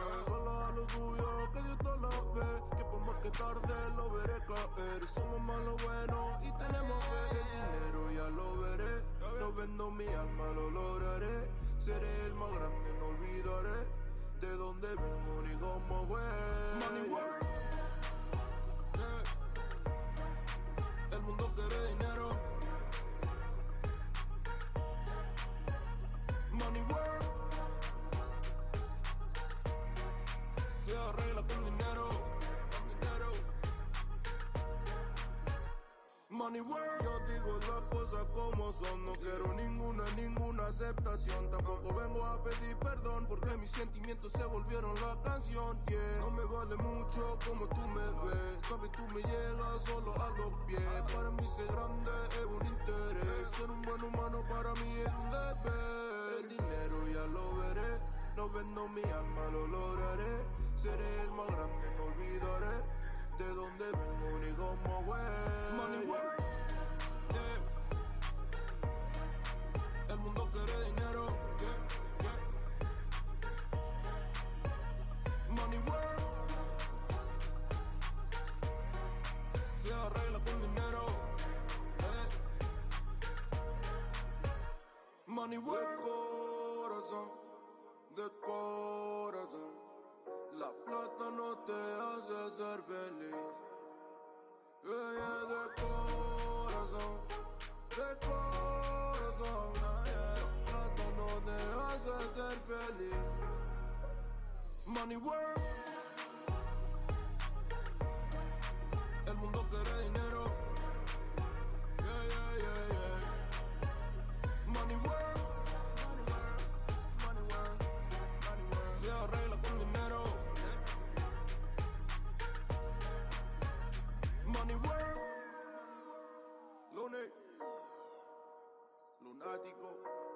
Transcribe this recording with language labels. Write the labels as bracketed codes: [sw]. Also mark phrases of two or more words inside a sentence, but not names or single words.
[es] Solo a lo suyo que Dios te lo ve, que por más que tarde lo veré caer. Somos más lo bueno y tenemos fe. El dinero ya lo veré, no vendo mi alma, lo lograré. Seré el más grande, no olvidaré de dónde vengo ni cómo fue. [en] Money work, [es] el mundo quiere dinero. [en] Money work, [es] se arregla con dinero, [en] Money work, [es] yo digo las cosas como son. No quiero ninguna aceptación. Tampoco vengo a pedir perdón porque mis sentimientos se volvieron la canción. Yeah, no me vale mucho como tú me ves. Sabes, tú me llegas solo a los pies. Para mí ser grande es un interés. Ser un buen humano para mí es un deber. El dinero ya lo veré. No vendo mi alma, lo lograré. Seré el más grande, no olvidaré de dónde vengo ni cómo fue. [en] Money work, yeah. [es] El mundo quiere dinero, yeah. [en] Money work, [es] se arregla con dinero, [en] Money work, [es] corazón, de corazón. La plata no te hace ser feliz. Yeah, de corazón, de corazón. La plata no te hace ser feliz. [en] Money work, [es] el mundo quiere dinero. [en] Yeah. Money work, money work. [es] Se arregla con dinero. [en] Money work, lunático.